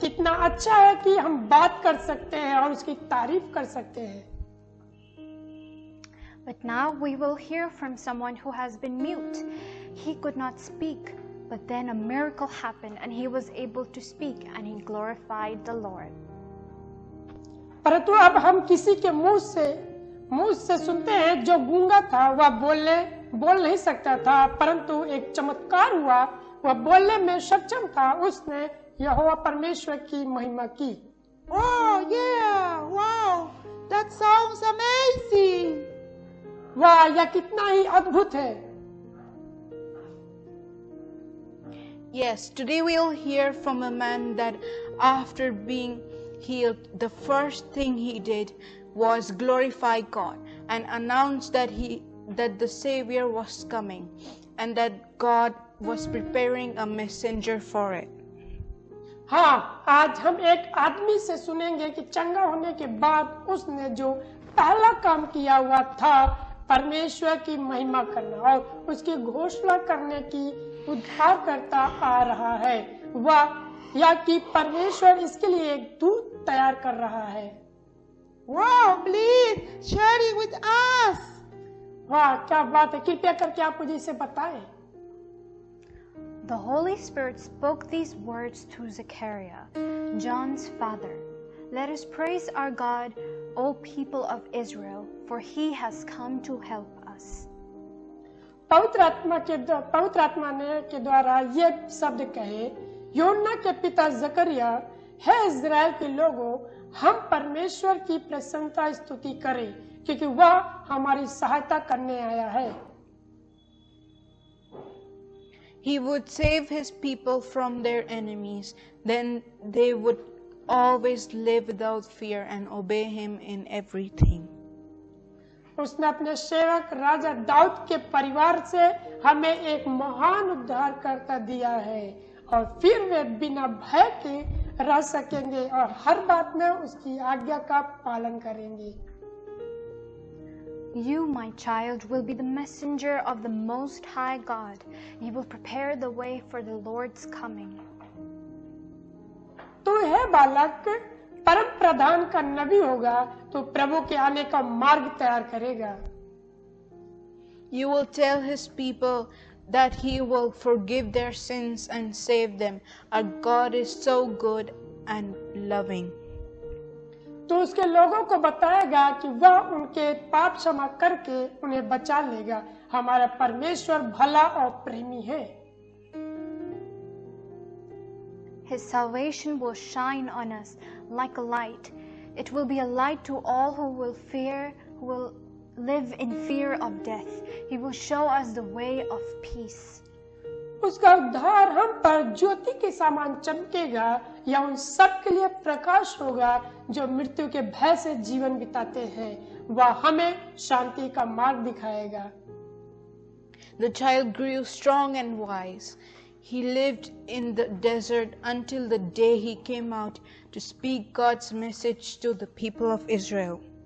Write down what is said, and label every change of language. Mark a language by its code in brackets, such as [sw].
[hi] कितना अच्छा है कि हम बात कर सकते हैं और उसकी तारीफ कर सकते हैं। [en] But now we will hear from someone who has been mute. He could not speak, but then a miracle happened and he was able to speak and he glorified the Lord. [hi] परंतु अब हम किसी के मुंह से सुनते हैं जो गूंगा था, वह बोल नहीं सकता था, परंतु एक चमत्कार हुआ, वह बोलने में सक्षम था। उसने यहोवा परमेश्वर की महिमा की। [en] Oh yeah, wow, that sounds amazing. [hi] वाह, यह कितना ही अद्भुत है। [en] Yes, today we'll hear from a man that after being healed, the first thing he did was glorify God and announce that the Savior was coming and that God was preparing a messenger for it. [hi] हाँ, आज हम एक आदमी से सुनेंगे कि चंगा होने के बाद उसने जो पहला काम किया हुआ था परमेश्वर की महिमा करना और उसकी घोषणा करने की उद्धारकर्ता आ रहा है, वह या कि परमेश्वर इसके लिए एक दूत तैयार कर रहा है। [en] Wow, please share it with us. [hi] वाह, क्या बात है, कृपया करके आप मुझे इसे बताएं। [en] The Holy Spirit spoke these words to Zechariah, John's father. Let us praise our God, O people of Israel, for he has come to help us. [hi] पवित्र आत्मा ने के द्वारा ये शब्द कहे, यूहन्ना के पिता जकरिया, हे इज़राइल के लोगों, हम परमेश्वर की प्रशंसा स्तुति करें, क्योंकि वह हमारी सहायता करने आया है। [en] He would save his people from their enemies. Then they would always live without fear and obey him in everything. [hi] उसने अपने सेवक राजा दाऊद के परिवार से हमें एक महान उद्धारकर्ता दिया है और फिर वे बिना भय के रह सकेंगे और हर बात में उसकी आज्ञा का पालन करेंगे। [en] You, my child, will be the messenger of the Most High God. You will prepare the way for the Lord's coming. [hi] तू है बालक, परम प्रधान का नबी होगा, तो प्रभु के आने का मार्ग तैयार करेगा। [en] You will tell his people that he will forgive their sins and save them. Our God is so good and loving. [hi] तो उसके लोगों को बताएगा कि वह उनके पाप क्षमा करके उन्हें बचा लेगा। हमारा परमेश्वर भला और प्रेमी है। [en] His salvation will shine on us like a light. It will be a light to all who will live in fear of death. He will show us the way of peace. [hi] उसका उद्धार हम पर ज्योति के समान चमकेगा, या उन सब के लिए प्रकाश होगा जो मृत्यु के भय से जीवन बिताते हैं। वह हमें शांति का मार्ग दिखाएगा। [en] The child grew strong and wise. He lived in the desert until the day he came out to speak God's message to the people of Israel.